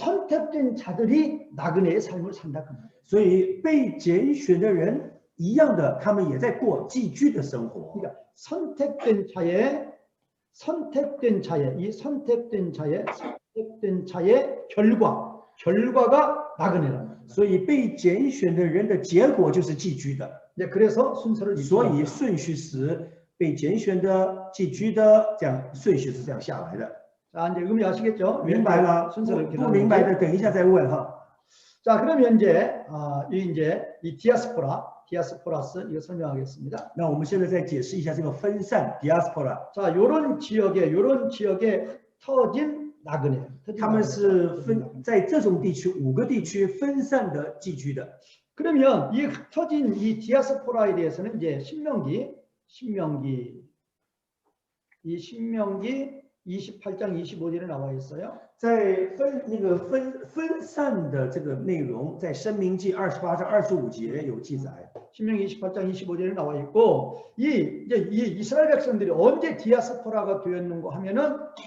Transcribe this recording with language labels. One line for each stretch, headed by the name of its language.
Korean: 선택된 자들이 나그네의 삶을 산다 그 말이에요.
Chinese: 所以被拣选的人。一样的，他们也在过寄居的生活。
Korean: 그러니까 선택된 자의 결과가 나그네란
Chinese: 所以被拣选的人的结果就是寄居的。
Korean: 네, 그래서 순서를
Chinese: 所以顺序是被拣选的、寄居的，这样顺序是这样下来的。
Korean: 자, 이제 의미 아시겠죠?
Chinese: 明白了，
Korean: 순서를
Chinese: 不明白的等一下再问哈。
Korean: 자, 그러면 이제 이 디아스포라스 이거 설명하겠습니다.
Chinese: 那我们现在再解释一下这个分散 diaspora。
Korean: 자, 요런 지역에 흩어진 나그네.
Chinese: 他们是在这种地区5个地区分散的寄居的。
Korean: 그러면 이 흩어진 이 디아스포라에 대해서는 이제 신명기 28장 25절에 나와 있어요.
Chinese: 在分散的这个内容，在申命记28章25节有记载。
Korean: 신명기 28장 25절에 나와 있고 이 이스라엘 백성들이 언제 디아스포라가 되었는가 하면은